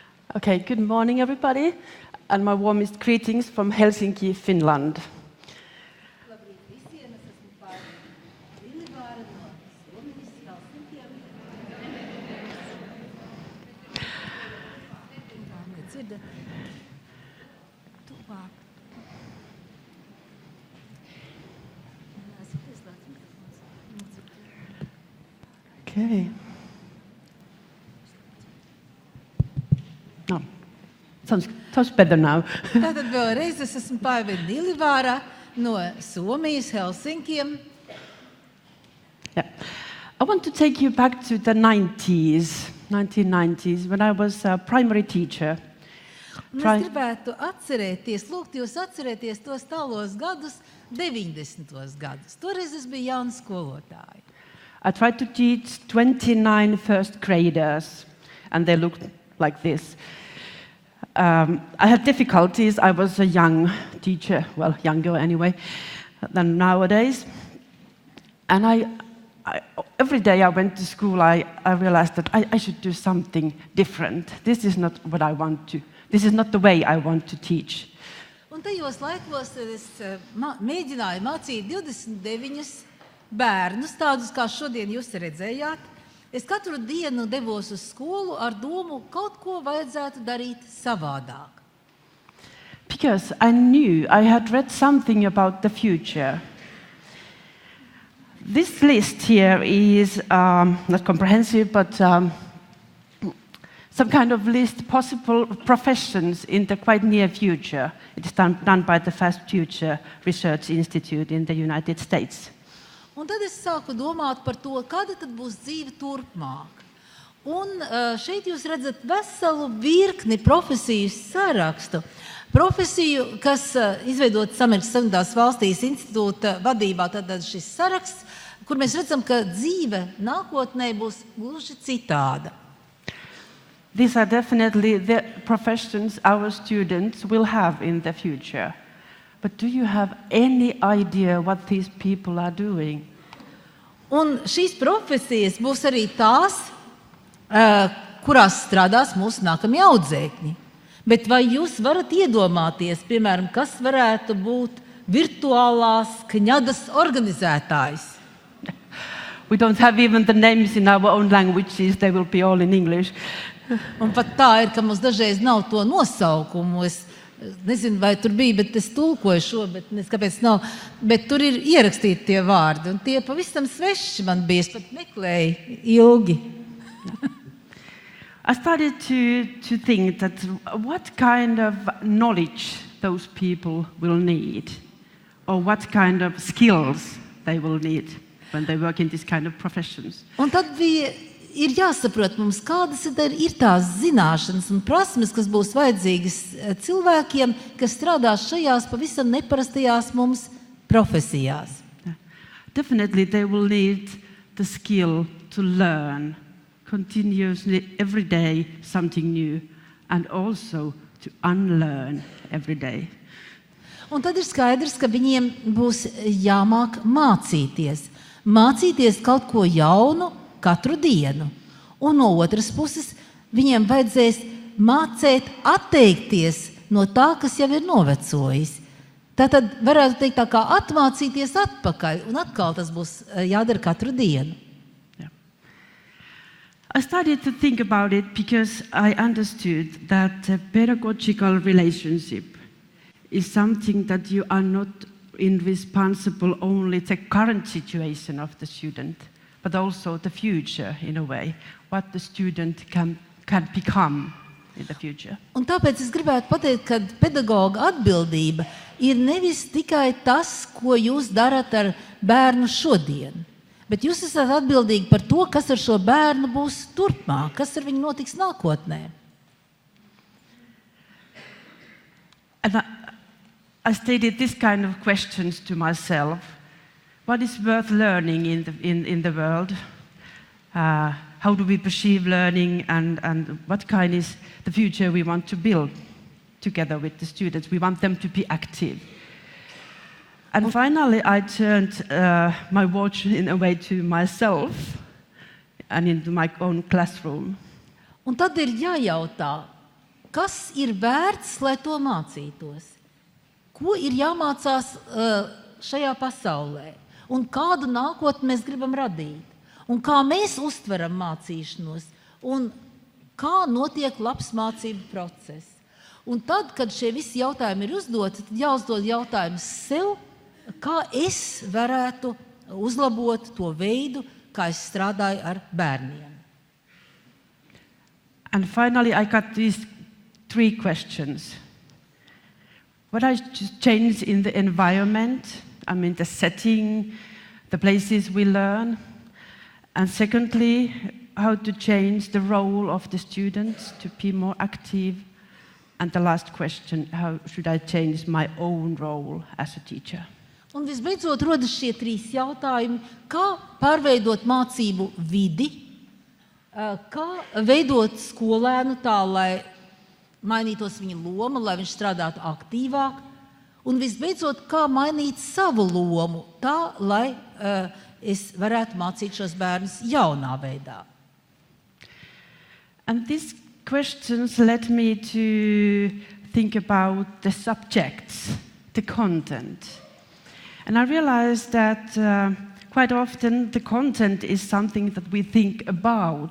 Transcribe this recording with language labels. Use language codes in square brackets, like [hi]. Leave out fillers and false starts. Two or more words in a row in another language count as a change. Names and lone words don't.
[en] Okay, good morning, everybody, and my warmest greetings from Helsinki, Finland. [lv] Labrīt visiem, es esmu Paivi Nilvara no Somijas, Helsinkiem. Nedzirda. Tuvāk. Esmu ieslēgts mikrofons. [en] Okay. No, sounds better now. [lv] Tātad vēlreiz es esmu Paivi Nilvara no Somijas, Helsinkiem. [en] Yeah. I want to take you back to the 1990s, when I was a primary teacher. [lv] Un es gribētu atcerēties, lūgt jūs atcerēties tos tālos gadus, 90. gadus. Toreiz es biju jauna skolotāja. [en] I tried to teach 29 first graders, and they looked like this. I had difficulties. I was a young teacher, well, younger anyway than nowadays. And every day I went to school, I realized that I should do something different. This is not what I want to. This is not the way I want to teach. [lv] Un tajos laikos es mēģināju mācīt 29 bērnus, tādus kā šodien jūs redzējāt. Es katru dienu devos uz skolu ar domu, kaut ko vajadzētu darīt savādāk. [en] Because I knew I had read something about the future. This list here is not comprehensive, but some kind of list possible professions in the quite near future. It is done by the Fast Future Research Institute in the United States. [lv] Un tad es sāku domāt par to, kāda tad būs dzīve turpmāk. Un šeit jūs redzat veselu virkni profesiju sarakstu. Profesiju, kas izveidotas Amerikas Savienotās valstīs institūta vadībā, tad šis saraksts, kur mēs redzam, ka dzīve nākotnē būs gluži citāda. [en] These are definitely the professions our students will have in the future. But do you have any idea what these people are doing? [lv] Un šīs profesijas būs arī tās, kurās strādās mūsu nākamie audzēkņi. Bet vai jūs varat iedomāties, piemēram, kas varētu būt virtuālās kņadas organizētājs? [en] We don't have even the names in our own languages. They will be all in English. [lv] Un pat tā ir, ka mums dažreiz nav to nosaukumu. Es nezinu, vai tur bija, bet es tulkoju šo, bet kāpēc nav. Bet tur ir ierakstīti tie vārdi, un tie pavisam sveši man bija. Es pat meklēju ilgi. [en] I started to think that what kind of knowledge those people will need, or what kind of skills they will need when they work in this kind of professions. [lv] Un tad ir jāsaprot mums, kādas ir tās zināšanas un prasmes, kas būs vajadzīgas cilvēkiem, kas strādās šajās pavisam neparastajās mums profesijās. [en] Definitely they will need the skill to learn continuously every day something new, and also to unlearn every day. [lv] Un tad ir skaidrs, ka viņiem būs jāmāk mācīties. Mācīties kaut ko jaunu katru dienu. Un no otras puses, viņiem vajadzēs mācēt atteikties no tā, kas jau ir novecojis. Tātad varētu teikt tā kā atmācīties atpakaļ, un atkal tas būs jādara katru dienu. [en] I started to think about it because I understood that a pedagogical relationship is something that you are not responsible only the current situation of the student, but also the future in a way, what the student can become in the future. [lv] Un tāpēc es gribētu pateikt, ka pedagoga atbildība ir nevis tikai tas, ko jūs darat ar bērnu šodien, bet jūs esat atbildīgi par to, kas ar šo bērnu būs turpmāk, kas ar viņu notiks nākotnē. [en] And I stated this kind of questions to myself. What is worth learning in the world? How do we perceive learning, and what kind is the future we want to build together with the students? We want them to be active. And finally, I turned my watch in a way to myself and into my own classroom. [lv] Un tad ir jājautā, kas ir vērts, lai to mācītos? Ko ir jāmācās šajā pasaulē? Un kādu nākotni mēs gribam radīt? Un kā mēs uztveram mācīšanos? Un kā notiek labs mācību process? Un tad, kad šie visi jautājumi ir uzdoti, tad jāuzdod jautājums sev, kā es varētu uzlabot to veidu, kā es strādāju ar bērniem. [en] And finally, I got these 3 questions. What I change in the environment, I mean the setting, the places we learn. And secondly, how to change the role of the students to be more active. And the last question, how should I change my own role as a teacher? [lv] Un visbeidzot rodas šie 3 jautājumi, kā pārveidot mācību vidi, kā veidot skolēnu tā, lai mainītos viņa loma, lai viņš strādātu aktīvāk, un visbeidzot, kā mainīt savu lomu tā, lai es varētu mācīt šos bērnus jaunā veidā. [en] And these questions led me to think about the subjects, the content. And I realized that quite often the content is something that we think about.